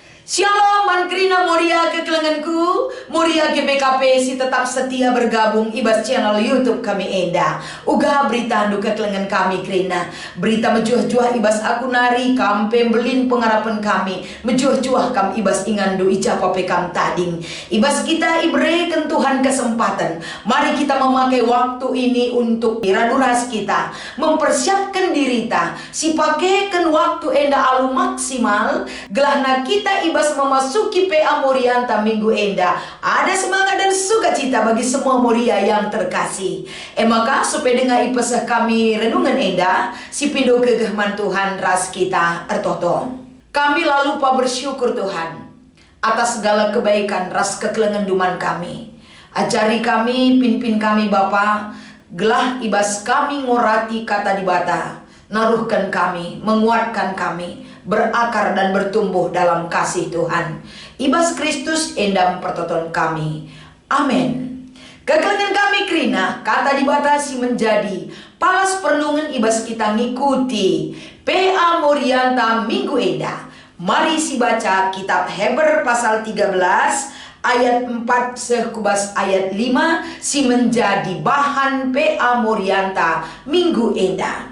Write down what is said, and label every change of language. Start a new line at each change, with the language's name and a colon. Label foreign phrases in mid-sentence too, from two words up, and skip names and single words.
Batak Karo: Shalom, mankrina Moria kekelenganku, Moria ke BKP si tetap setia bergabung ibas channel YouTube kami Enda. Uga berita handu kekelengan kami krina. Berita mejuah-juah ibas aku nari kam pembelin pengharapan kami. Mejuah-juah kam ibas ingandu ijapa pekam tading. Ibas kita ibreken Tuhan kesempatan.
Indonesian: Mari kita memakai waktu ini untuk
Batak Karo: iraduras kita,
Indonesian: mempersiapkan diri ta.
Batak Karo: Si pakaikan waktu Enda alu maksimal.
Indonesian: Gelahna kita ibas memasuki
Batak Karo: PA Morianta Minggu Enda.
Indonesian: Ada semangat dan sukacita bagi semua Moria yang terkasih.
Batak Karo: Maka
Indonesian: supaya dengan
Batak Karo: ipesah kami renungan Enda, si pindo kegehman Tuhan ras kita ertoto. Kami lalu
Indonesian: lupa bersyukur Tuhan atas segala kebaikan
Batak Karo: ras kekelengan duman kami. Ajari kami, pimpin kami Bapa, gelah ibas kami ngorati kata dibata. Naruhkan kami,
Indonesian: menguatkan kami, berakar dan bertumbuh dalam kasih Tuhan.
Batak Karo: Ibas Kristus endam pertoton kami. Amin. Kekelengan kami krina, kata dibatasi
Indonesian: menjadi palas
Batak Karo: perlungan ibas kita ngikuti PA Morianta Minggu Enda. Mari si baca kitab Heber pasal 13 ayat 4 sekubas ayat 5 si menjadi bahan PA Morianta Minggu Enda.